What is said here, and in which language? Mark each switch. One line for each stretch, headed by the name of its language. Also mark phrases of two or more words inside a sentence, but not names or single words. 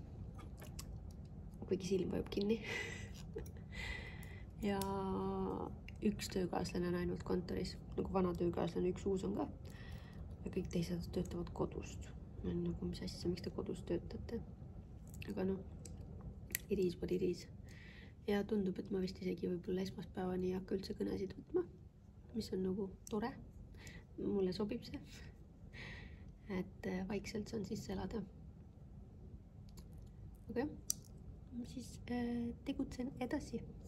Estonian: Kuigi silm vajub kinni. Ja üks töökaaslane on ainult kontoris, nagu vana töökaaslane, üks uus on ka. Ja kõik teised töötavad kodust. Nagu mis asja, miks te kodus töötate? Aga
English: it is what it is.
Estonian: Ja tundub, et ma vist isegi võib-olla esmaspäevani ei hakka üldse kõnesid võtma, mis on nagu tore. Mulle sobib see, et vaikselt saan sisse elada. Aga siis tegutsen edasi.